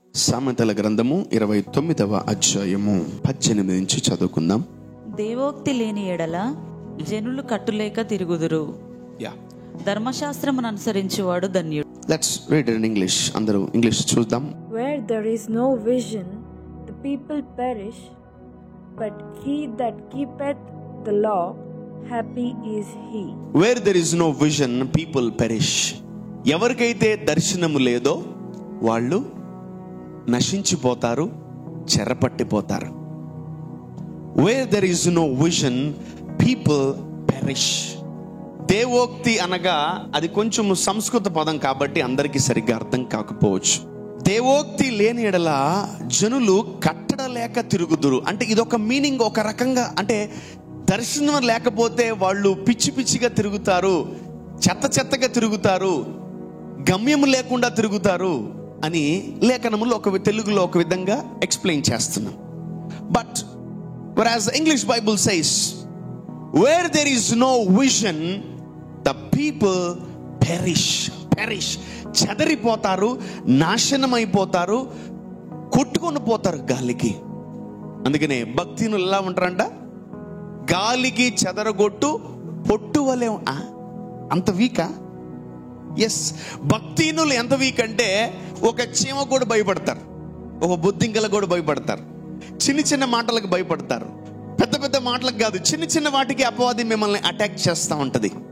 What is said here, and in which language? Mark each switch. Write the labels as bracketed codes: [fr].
[te] సామెతల గ్రంథము 29వ అధ్యాయము 18 నుంచి చదువుకుందాం. దేవోక్తి లేని ఎడల జనులు కట్టులేక తిరుగుదురు, ధర్మశాస్త్రమును అనుసరించువాడు ధన్యుడు. [en] Let's read in English. [te] అందరూ ఇంగ్లీష్ చూద్దాం. [en] Where there is no vision, the people perish, but he that keepeth the law, happy is he. Where there is no vision, people perish. [te] ఎవరికైతే దర్శనము లేదో వాళ్ళు నశించిపోతారు, చెరపట్టిపోతారు. [en] Where there is no vision, people perish. [te] దేవోక్తి అనగా అది కొంచెం సంస్కృత పదం కాబట్టి అందరికీ సరిగ్గా అర్థం కాకపోవచ్చు. దేవోక్తి లేని ఎడల జనులు కట్టడలేక తిరుగుదురు అంటే ఇదొక మీనింగ్, ఒక రకంగా అంటే దర్శనం లేకపోతే వాళ్ళు పిచ్చి పిచ్చిగా తిరుగుతారు, చెత్తగా తిరుగుతారు, గమ్యం లేకుండా తిరుగుతారు అని లేఖనములో తెలుగులో ఒక విధంగా ఎక్స్ప్లెయిన్ చేస్తున్నాం. [en] But whereas English Bible says, where there is no vision, the people perish. [te] చెదరిపోతారు, నాశనం అయిపోతారు, కొట్టుకొని పోతారు గాలికి. అందుకనే భక్తినులు ఎలా ఉంటారంట, గాలికి చెదరగొట్టు పొట్టు వలే. అంత వీకా? ఎస్, భక్తినులు ఎంత వీక్ అంటే ఒక చీమ కూడా భయపడతారు, ఒక బొద్దింకల కూడా భయపడతారు, చిన్న మాటలకు భయపడతారు, పెద్ద మాటలకు కాదు, చిన్న వాటికి అపవాది మిమ్మల్ని అటాక్ చేస్తూ ఉంటది.